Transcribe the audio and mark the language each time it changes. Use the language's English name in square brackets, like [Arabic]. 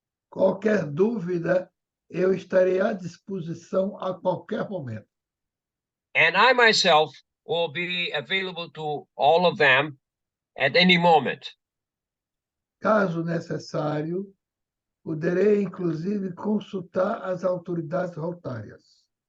[Portuguese] Qualquer dúvida, eu estarei à disposição a qualquer momento. [English] And I myself will be available to all of them at any moment. [Portuguese] Caso necessário, poderei, inclusive, consultar as autoridades rotárias.